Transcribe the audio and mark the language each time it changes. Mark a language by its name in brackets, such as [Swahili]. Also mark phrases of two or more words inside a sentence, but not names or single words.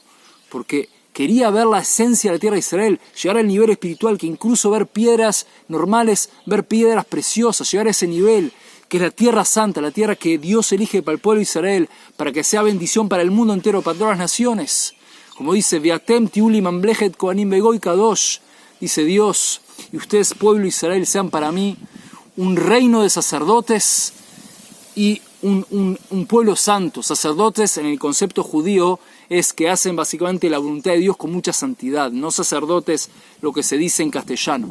[Spanish] Porque quería ver la esencia de la tierra de Israel, llegar al nivel espiritual, que incluso ver piedras normales, ver piedras preciosas, llegar a ese nivel, que es la tierra santa, la tierra que Dios elige para el pueblo de Israel, para que sea bendición para el mundo entero, para todas las naciones. Como dice, [Hebrew] ואתם תהיו לי ממלכת כהנים בגוי קדוש, [Spanish] dice Dios, y ustedes, pueblo de Israel, sean para mí un reino de sacerdotes y un pueblo santo. Sacerdotes, en el concepto judío, es que hacen básicamente la voluntad de Dios con mucha santidad, no sacerdotes lo que se dice en castellano.